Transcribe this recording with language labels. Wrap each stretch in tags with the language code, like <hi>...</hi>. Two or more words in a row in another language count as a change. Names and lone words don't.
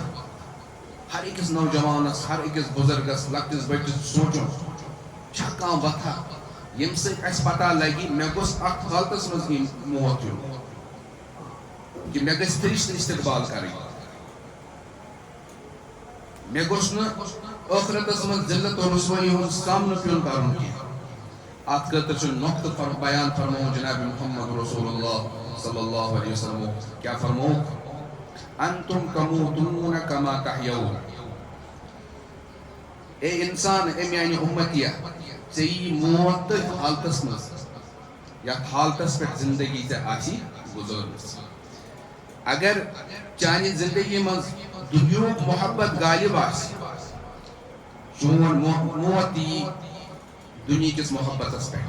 <ks>ہر أکِس نوجوانس ہر أکِس بُزرگس لۄکٹِس بٔڑِس سونٛچُن چھا کانٛہہ وتھا ییٚمہِ سۭتۍ اسہِ پتہ لگہِ مےٚ گوٚژھ اتھ حالتس منٛز یہِ موت یُن کہِ مےٚ گژھِ فرشتہٕ استقبال کرٕنۍ. مےٚ گوٚژھ نہٕ ٲخرتس منٛز ذلت و رسوٲیی ہُنٛد سامنہٕ پیوٚن کرُن کینٛہہ. اتھ خٲطرٕ چھُ نۄقطہٕ بیان فرمووُن جناب محمد رسول اللہ</ks> <ar>صلی اللہ علیہ وسلم</ar> <ks>کیٛاہ فرمووُکھ</ks> <ar>انتم تموتون کما تحیون.</ar> <ks>اے انسان اے میانہِ اُمتیہ ژےٚ یی موت تٔتھۍ حالتس منٛز یتھ حالتس پٮ۪ٹھ زندگی ژےٚ آسی گُزٲرمٕژ. اگر چانہِ زندگی منٛز دُنیہُک محبت غالب آسہِ چون موت یی دُنہِکِس محبتس پٮ۪ٹھ.</ks>